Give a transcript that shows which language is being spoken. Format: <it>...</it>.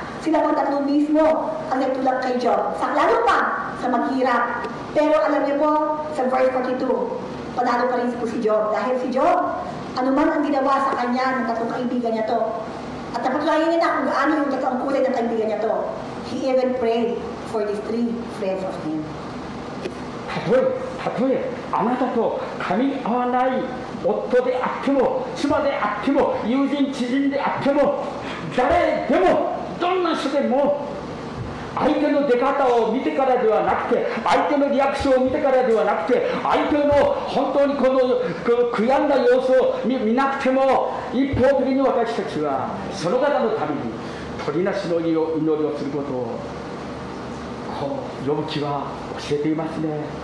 <tl>Sila pang tatlo mismo ang nagtulak kay Job. Lalo pa sa maghirap. Pero alam niyo po, sa verse 42, panalo pa rin po si Job. Dahil si Job, anuman ang ginawa sa kanya ng tatlong kaibigan niya to. At napatunayan niya na kung gaano yung tatlong kulay ng kaibigan niya to.</tl> <en>He even prayed for these 3 friends of him.</en> <ja>たとえあなたと噛み合わない夫であっても妻であっても友人知人であっても誰でもどんな人でも相手の出方を見てからではなくて相手のリアクションを見てからではなくて相手の本当にこの悔やんだ様子を 見なくても一方的に私たちはその方のために取りなしの祈りをすることをヨブ記は教えていますね。</ja>